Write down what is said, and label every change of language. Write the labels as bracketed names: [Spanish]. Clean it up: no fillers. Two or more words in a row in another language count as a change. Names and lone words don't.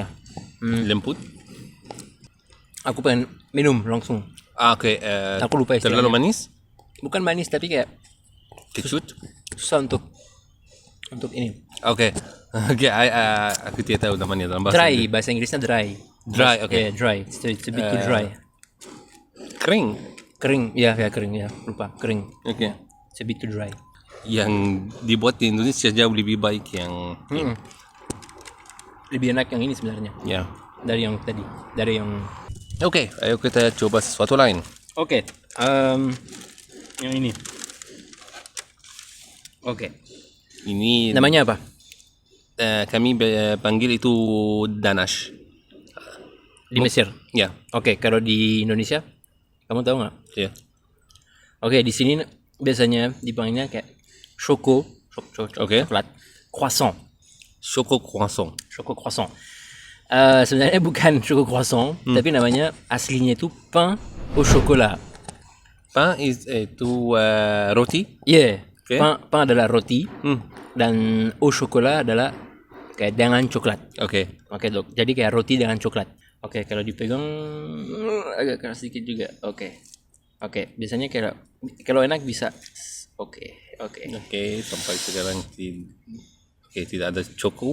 [Indonesian] Lembut. Aku pengen minum langsung. Oke. Aku lupa istilahnya. Terlalu manis? Bukan manis tapi kayak Kecut? susah untuk ini. Oke. Aku tidak tahu namanya dalam bahasa Dry, Inggris. bahasa Inggrisnya dry. Dry, oke. [English] Yeah, dry. It's a bit too dry. [Indonesian] Kering. Kering, ya kering ya, lupa kering. Oke. [English] It's a bit too dry. [Indonesian] Yang dibuat di Indonesia jauh lebih baik yang Lebih enak yang ini sebenarnya ya. dari yang tadi, dari yang. Oke, ayo kita coba sesuatu lain. Oke, yang ini. Oke. Ini Namanya apa? kami panggil itu danash. Di Mesir. Ya, Oke, kalau di Indonesia, kamu tahu nggak? ya. Oke, di sini biasanya dipanggilnya kayak coklat, croissant. Choco croissant. Choco croissant. Sebenarnya bukan choco croissant, tapi namanya aslinya itu [French] pain au chocolat. [Indonesian] Pain itu roti. Iya, Oke. pain adalah roti dan [French] au chocolat [Indonesian] adalah kayak dengan coklat. Oke. Oke dok, jadi kayak roti dengan coklat. Oke, kalau dipegang agak keras sedikit juga. Oke, biasanya kalau enak bisa. Oke. Oke, sampai sekarang tidak ada choco.